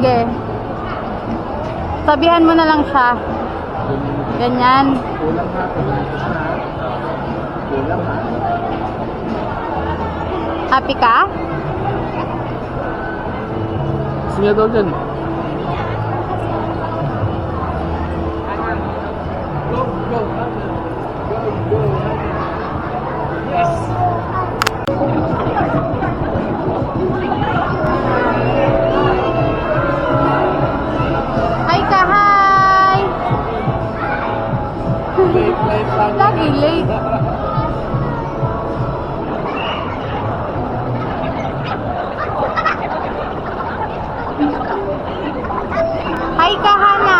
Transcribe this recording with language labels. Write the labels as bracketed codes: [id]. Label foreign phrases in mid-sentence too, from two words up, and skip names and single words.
[tl] sige. Sabihan mo na lang siya. Ganyan. Kulang ha. Kulang ha. Happy ka? Gusto niya daw dyan. [en] Go, go, go, go. Yes. [tl] Hi ka, hi! Late lang. Lagi late. Hi ka, Hana!